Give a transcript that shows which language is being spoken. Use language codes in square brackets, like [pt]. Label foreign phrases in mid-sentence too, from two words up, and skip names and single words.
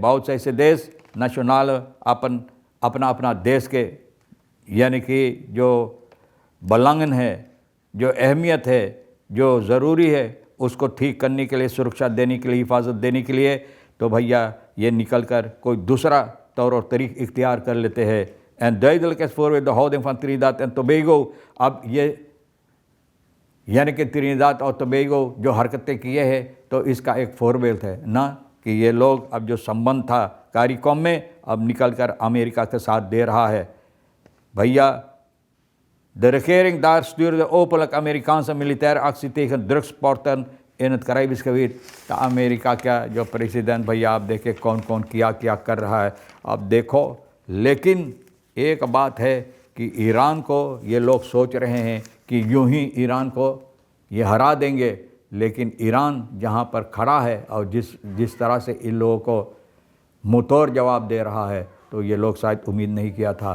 [hi] बहुत से ऐसे देश नेशनल अपना अपना देश के, यानी कि जो बलंगन है, जो अहमियत है, जो ज़रूरी है, उसको ठीक करने के लिए, सुरक्षा देने के लिए, हिफाजत देने के लिए, तो भैया ये निकल कर कोई दूसरा तौर और तरीक़ इख्तियार कर लेते हैं। [nl] En duidelijk is voorbeeld de houding van Trinidad en Tobago। [hi] अब ये यानी कि Trinidad और Tobago जो हरकतें किए हैं, तो इसका एक फोरबेल्ट है ना, कि ये लोग अब जो संबंध था CARICOM में अब निकल कर अमेरिका के साथ दे रहा है। [nl] भैया de regering daar stuurde openlijk Amerikaanse militaire actie tegen drugsporten in het Caribisch gebied। [hi] तो अमेरिका का जो प्रेसिडेंट भैया आप देखें कौन कौन क्या क्या कर रहा है। अब देखो, लेकिन एक बात है कि ईरान को ये लोग सोच रहे हैं कि यूं ही ईरान को ये हरा देंगे, लेकिन ईरान जहाँ पर खड़ा है और जिस तरह से इन लोगों को मुंहतोड़ जवाब दे रहा है, तो ये लोग शायद उम्मीद नहीं किया था।